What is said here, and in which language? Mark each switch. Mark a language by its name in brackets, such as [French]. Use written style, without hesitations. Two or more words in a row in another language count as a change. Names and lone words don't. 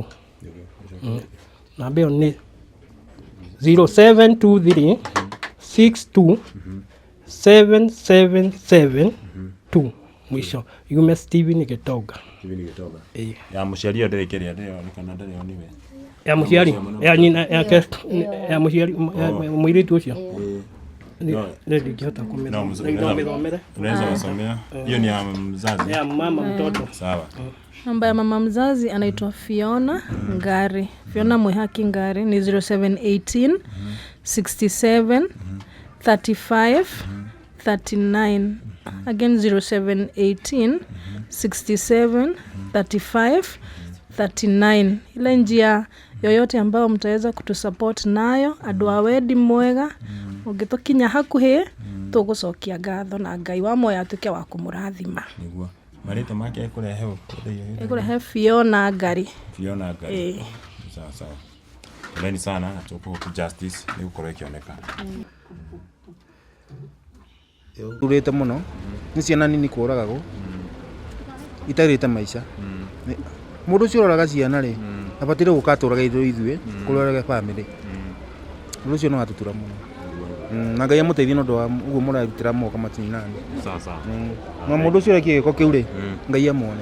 [Kikuyu] Namba ĩyo nĩ 0723 62 7772 mwisho yume Steven Gitonga. Ya mũciari ndĩrĩ kĩrĩa ndĩrĩ kana ndĩrĩ niwe ya mũciari ya nyina ya mũciari mũirĩtu ũcio ndingĩhota kũmĩthomera. [Swahili] Unaweza kusomea hiyo? Ni ya mzazi ya mama mtoto. Sawa. Namba ya mama mzazi anaitwa Fiona Ngari. Fiona Mwihaki Ngari ni 0718 67 35 39. Again 0718 67 35 39. Ile njia yoyote ambayo mtaweza kutusupport nayo [Kikuyu] andũ a wendi mwega ũngĩtũkinya hakuhĩ tũgũcokia ngatho na Ngai wa Moyo atuĩke wa kũmũrathima. Niguo marĩtwa make ekũrehe Fiona Ngari. Fiona Ngari. [Swahili] Sawa sawa. Poleni sana na tuko justice [Kikuyu] ni gũkorwo ikioneka. turite muno ni ciana nini kũragagwo itarĩte maica mũndũ ũcio ũroraga ciana rĩ abatire gũkatũraga ithuĩ kũrorage family ũndũ ũcio no atutura mũno na Ngai amũteithie nĩ ũndũ wa ũguo mũrarutĩra moka matinani na mũndũ ũcio ũrekia gĩko kĩu rĩ Ngai amwone